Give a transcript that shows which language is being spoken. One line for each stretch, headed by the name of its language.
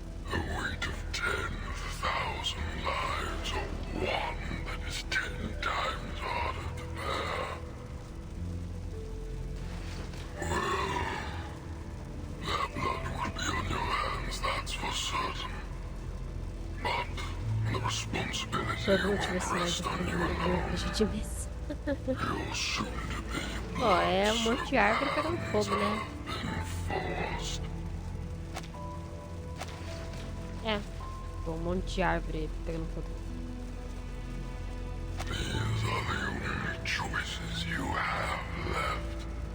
English: The weight of 10,000 lives, or one that is 10 times harder to bear? Well, their blood will be on your hands, that's for certain. But the responsibility won't rest on you alone. You're soon to be
Portuguese: Ó, é um monte de árvore pegando fogo, né? É, um monte de árvore pegando fogo.
English: These are the only choices you have left.